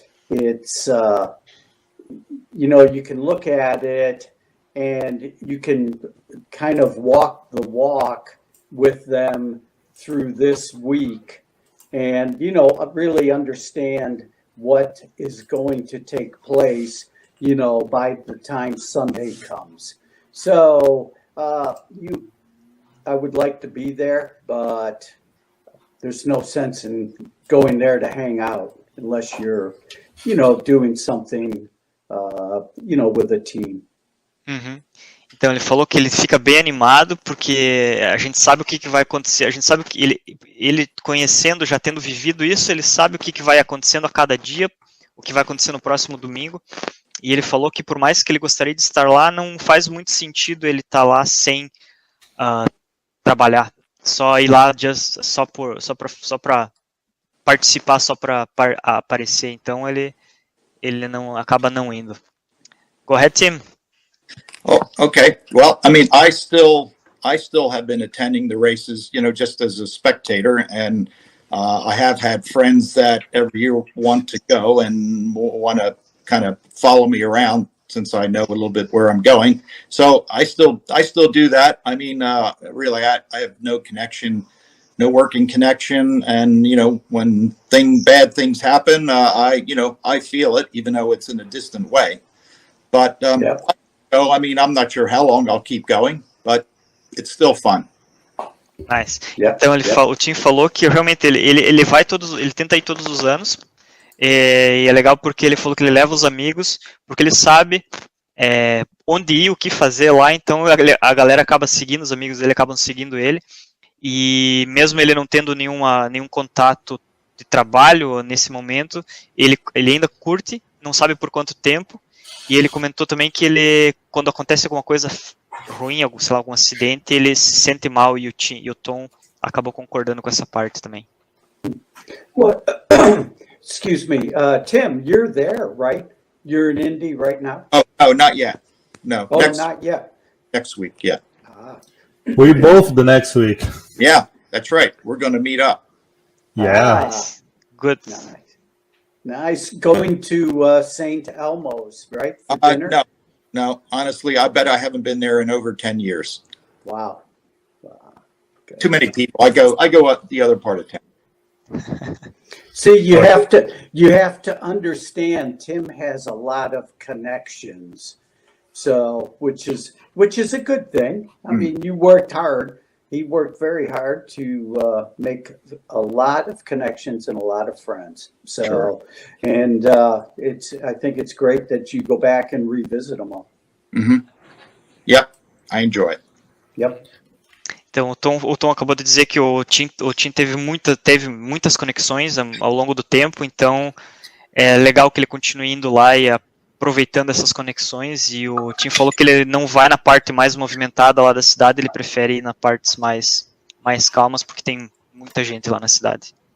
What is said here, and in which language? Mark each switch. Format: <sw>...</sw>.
<en>It's, you can look at it and you can kind of walk the walk with them through this week and, really understand what is going to take place, by the time Sunday comes. So I would like to be there, but there's no sense in going there to hang out unless you're, doing something, with a team. Uhum.</en> <pt>Então ele falou que ele fica bem animado porque a gente sabe o que vai acontecer, a gente sabe que ele conhecendo, já tendo vivido isso, ele sabe o que vai acontecendo a cada dia, o que vai acontecer no próximo domingo, e ele falou que por mais que ele gostaria de estar lá, não faz muito sentido ele estar lá sem trabalhar, só ir lá só para participar, só para aparecer, então ele não acaba não indo.</pt> <en>Go ahead, Tim. Oh, okay. Well, I mean, I still have been attending the races, just as a spectator, and I have had friends that every year want to go and want to kind of follow me around since I know a little bit where I'm going. So I still do that. I mean, really, I have no connection, no working connection, and when bad things happen, I feel it, even though it's in a distant way. But So, I mean, I'm not sure how long I'll keep going, but it's still fun. Nice.</en> <pt>Então o Tim falou que realmente ele vai ele tenta ir todos os anos, e é legal porque ele falou que ele leva os amigos, porque ele sabe onde ir, o que fazer lá, então a galera acaba seguindo, os amigos dele acabam seguindo ele, e mesmo ele não tendo nenhum contato de trabalho nesse momento, ele ainda curte, não sabe por quanto tempo. E ele comentou também que quando acontece alguma coisa ruim, algum acidente, ele se sente mal, e o Tom acabou concordando com essa parte também.</pt> <en>Well, excuse me, Tim, you're there, right? You're in Indy right now? Oh, not yet. No. Oh, not yet. Next week, yeah. We both the next week. Yeah, that's right. We're going to meet up. Yeah. Nice. Good. Nice. Going to St. Elmo's, right? For dinner? No. Honestly, I bet I haven't been there in over 10 years. Wow. Okay. Too many people. I go up the other part of town. See, you have to understand. Tim has a lot of connections, so which is a good thing. I mean, you worked hard. He worked very hard to make a lot of connections and a lot of friends. So, Sure. And I think it's great that you go back and revisit them all. Mm-hmm. Yep, I enjoy it. Yep.</en> <pt>Então, o Tom acabou de dizer que o Tim teve muitas conexões ao longo do tempo, então é legal que ele continue indo lá e aproveitando essas conexões, e o Tim falou que ele não vai na parte mais movimentada lá da cidade, ele prefere ir nas partes mais calmas, porque tem muita gente lá na cidade.</pt>